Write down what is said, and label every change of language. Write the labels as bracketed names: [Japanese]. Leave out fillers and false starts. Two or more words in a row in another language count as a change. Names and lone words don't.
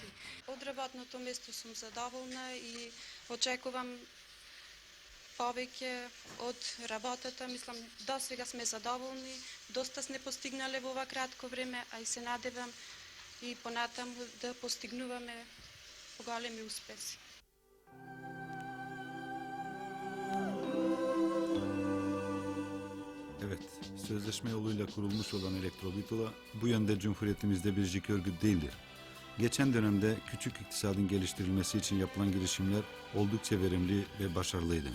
[Macedonian] Од работното место сум задоволна и очекувам повеќе од работата. Мислам, до сега сме задоволни, доста сме постигнале во ова кратко време, а и се надевам и понатаму да постигнуваме поголеми успеси. [Turkish] Evet, sözleşme yoluyla kurulmuş olan Elektrobitola bu yönde Cumhuriyetimizde biricik örgüt değildir. Geçen dönemde küçük iktisadın geliştirilmesi için yapılan girişimler oldukça verimli ve başarılıydı.